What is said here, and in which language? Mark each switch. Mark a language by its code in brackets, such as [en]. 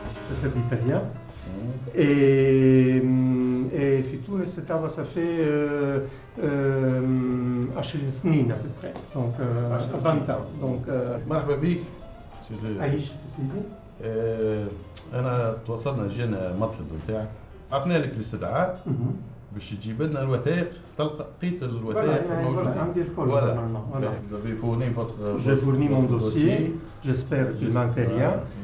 [fr] Je suis italien. Et [ar] في تونس [fr] ça fait 10 سنين à peu près, donc 20 ans. Donc [ar] مرحبا بك. عايش سيدي. انا توصلنا جينا مطلب نتاعك، عطنا لك الاستدعاء باش تجيب لنا الوثائق، لقيت الوثائق موجودة. عندي الكل. [fr] J'ai fourni mon dossier, j'espère qu'il ne manque rien.